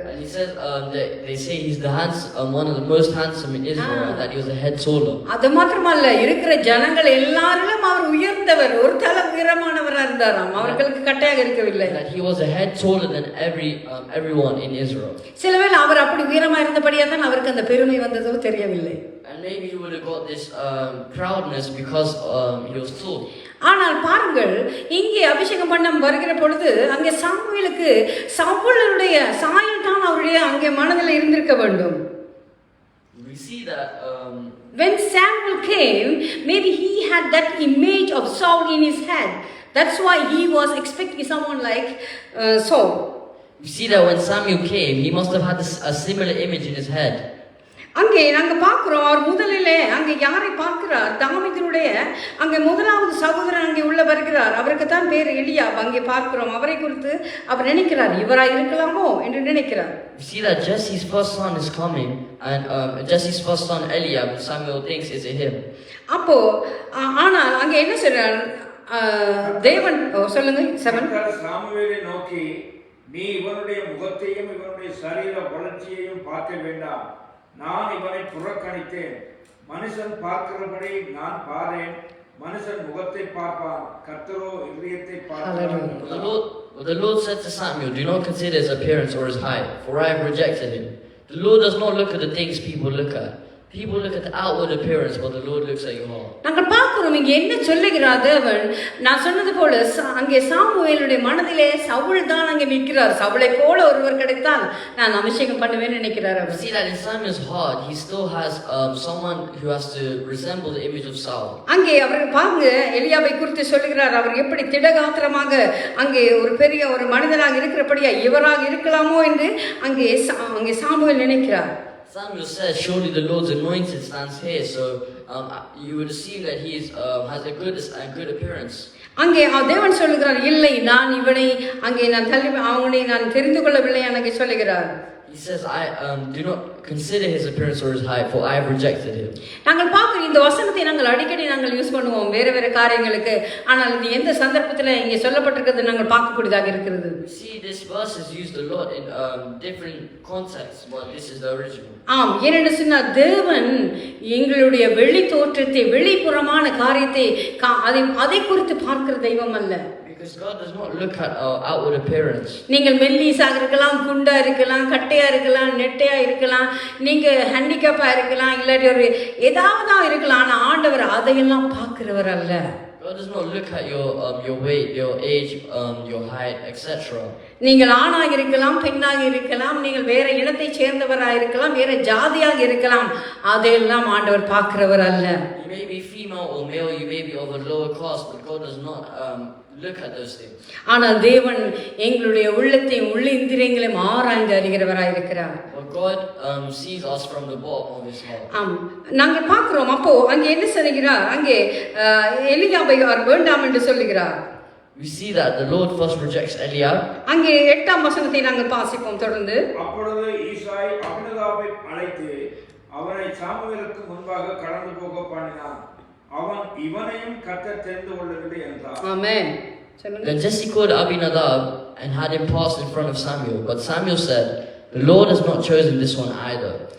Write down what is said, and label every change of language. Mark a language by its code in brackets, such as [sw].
[en] And he says they say he's one of the most handsome in Israel, and that he was a head taller. [ta] அது மாத்திரமல்ல, இருக்கிற ஜனங்கள் எல்லாரிலும் அவர் உயர்ந்தவர், ஒரு தலை உயரமானவராக இருந்தாராம், அவர்களுக்கு கட்டையாக இருக்கவில்லை. [en] That he was a head taller than everyone in Israel. [ta] சிலவேளை அவர் அப்படி உயரமா இருந்தபடியா தான் அவருக்கு அந்த பெருமை வந்ததோ தெரியவில்லை. [en] And maybe he would have got this proudness because he was tall. [ta] ஆனால் பாருங்கள், இங்கே அபிஷேகம் பண்ண வருகிற பொழுது அங்கே சாமுவேலுக்கு சவுலுடைய சாயல் தான் அவருடைய அங்கே மனதில் இருந்திருக்க வேண்டும். [en] We see that when Samuel came, maybe he had that image of Saul in his head. That's why he was expecting someone like Saul. We see that when Samuel came, he must have had a similar image in his head. [ta] அங்கே நாங்க பார்க்கிறோம், அவர் முதலிலே அங்கே யாரை பார்க்கிறார்? தாவீதுடைய அங்கே முதலாவது சகோதரன் அங்கே உள்ள வருகிறார், அவருக்கு தான் பேர் எலியாப். அங்கே பார்க்கிறோம், அவரை குறித்து அவர் நினைக்கிறார், இவராய் இருக்கலாமோ என்று நினைக்கிறார். [en] We see that Jesse's first son is coming, and Jesse's first son Eliab, Samuel thinks is him. [ta] அப்போ ஆனால் அங்கே என்ன சொல்றார் தேவன்? சொல்லுங்க. 7 சாமுவேலை நோக்கி, நீ இவனுடைய முகத்தையும் இவனுடைய சரீர வளர்ச்சியையும் பார்க்க வேண்டாம், நான் இவனை புறக்கணித்தேன். மனுஷன் பார்க்கிறபடி நான் பாரேன், மனுஷன் முகத்தை பார்ப்பான், கர்த்தரோ இதயத்தை பார்ப்பான். [en] The Lord said to Samuel, do not consider his appearance or his height, for I have rejected him. The Lord does not look at the things people look at. People look at the outward appearance, but the Lord looks at your heart. [ta] நாங்கள் பார்க்கிறோம் இங்கே என்ன சொல்லுகிறார் தேவன். நான் சொன்னது போல அங்கே சாமுவேலுடைய மனதிலே சவுல் தான் அங்கே நிற்கிறார். சவுலை போல ஒருவர் கிடைத்தால் நான் அபிஷேகம் பண்ணுவேன்னு நினைக்கிறார் அவர். [en] See that in Samuel's heart, he still has someone who has to resemble the image of Saul. [ta] அங்கே அவர் பாருங்க, எலியாவை குறித்து சொல்லுகிறார், அவர் எப்படி திடகாத்திரமாக அங்கே ஒரு பெரிய ஒரு மனிதனாக இருக்கிறபடியா இவராக இருக்கலாமோ என்று அங்கே சாமுவேல் நினைக்கிறார். [en] Samuel says, surely the Lord's anointed stands here, so you would assume that he has a good appearance. [ta] அங்கே தேவன் சொல்லுகிறார், இல்லை, நான் இவனை அங்கே அவனை நான் தெரிந்து கொள்ளவில்லை அங்கே சொல்லுகிறார். [en] He says, I do not consider his appearance or his height, for I have rejected him. [ta] நாங்கள் பார்க்கிறோம் இந்த வசனத்தை நாங்கள் அடிக்கடி யூஸ் பண்ணுவோம் வேற காரியங்களுக்கு. ஆனால் இது எந்த சந்தர்ப்பத்தில் இங்கே சொல்லப்பட்டிருக்கிறது நாங்கள் பார்க்கக்கூடியதாக இருக்கிறது. [en] See, this verse is used a lot in different contexts, but this is the original. [ta] ஆம், ஏனென்று சொன்னால் தேவன் எங்களுடைய வெளி தோற்றத்தை, வெளிப்புறமான காரியத்தை அதை குறித்து பார்க்கிற தெய்வம் அல்ல. [en] Because God does not look at our outward appearance. [ta] நீங்கள் மெல்லிசாக இருக்கலாம், குண்டா இருக்கலாம், கட்டையா இருக்கலாம், நெட்டையா இருக்கலாம், நீங்க ஹேண்டிகேப்பா இருக்கலாம், இல்லாட்டி ஒரு ஏதாவது இருக்கலாம். ஆனா ஆண்டவர் அதையெல்லாம் பார்க்கிறவர் அல்ல. [en] God does not look at your weight, your age, your height, etc. [ta] நீங்கள் ஆணாக இருக்கலாம், பெண்ணாக இருக்கலாம், நீங்கள் வேற இனத்தை சேர்ந்தவராக இருக்கலாம், வேற ஜாதியாக இருக்கலாம், அதையெல்லாம் ஆண்டவர் பார்க்கிறவர் அல்ல. [en] You may be female or male, you may be of a lower caste, but God does not look at those things. [ta] ஆனால் தேவன் எங்களுடைய உள்ளத்தையும் உள்ளிந்திரியங்களையும் ஆராய்ந்து அறிகிறவராக இருக்கிறார். [en] But God sees us from the bottom of His heart. [ta] நாங்கள் பார்க்கிறோம். அப்போ அங்கே என்ன சொல்லுகிறார்? அங்கே எலியாவை அவர் வேண்டாம் என்று சொல்லுகிறார். [en] We see that the Lord first rejects Eliab. [ta] அங்கே 8ஆம் வசனத்தை நாங்கள் வாசிப்போம் தொடர்ந்து. அப்பொழுது ஈசாய் அபினதாபை அழைத்து அவனை சாமுவேலுக்கு முன்பாக கடந்து போக பண்ணினான். அவன் இவனையும் கர்த்தர் தெரிந்து கொள்ளவில்லை என்றார். ஆமென். [en] Then Jesse called Abinadab and had him pass in front of Samuel. But Samuel said, "The Lord has not chosen this one either."